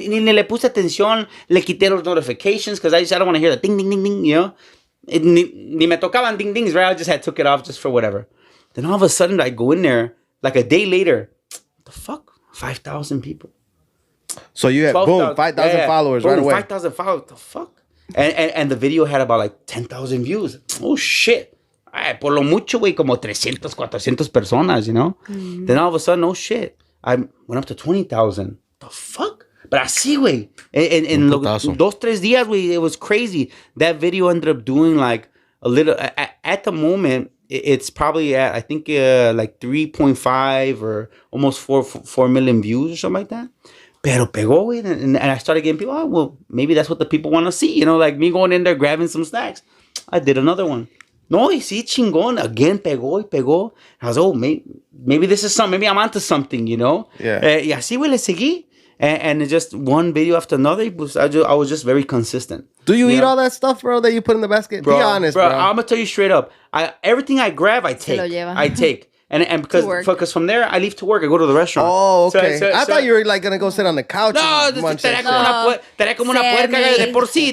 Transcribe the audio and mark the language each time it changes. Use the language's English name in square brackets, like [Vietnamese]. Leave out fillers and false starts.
[Spanish] Ni le puse atención. Le quité los [English] notifications because I don't want to hear the ding ding ding ding. You know, [Spanish] ni me tocaban [English] ding dings. Right, I just took it off just for whatever. Then all of a sudden I go in there like a day later. What the fuck? 5,000 people. So you had, boom, 5,000 followers right away. 5,000 followers. What the fuck? And the video had about like 10,000 views. Oh, shit. [Spanish] Ay, por lo mucho, güey, como 300, 400 personas, [English] you know? Then all of a sudden, oh, shit. I went up to 20,000. The fuck? But [Spanish] así, güey. En dos, tres días, güey, [English] it was crazy. That video ended up doing like a little... At the moment, it's probably at, I think, like 3.5 or almost 4 million views or something like that. [Spanish] Pero pegó, güey. [English] And I started getting people, oh, well, maybe that's what the people want to see. You know, like me going in there grabbing some snacks. I did another one. [Spanish] No, y sí, chingón. [English] Again, [Spanish] pegó y pegó. [English] I was, oh, maybe this is something. Maybe I'm onto something, you know? Yeah. [Spanish] Y así, güey, le seguí. [English] And just one video after another, I was just very consistent. Do you eat all that stuff, bro, that you put in the basket? Bro, Be honest, bro. I'm going to tell you straight up. Everything I grab, I take. And because from there, I leave to work. I go to the restaurant. Oh, okay. I thought you were like going to go sit on the couch. [Spanish] No, estaría como una puerca de por sí.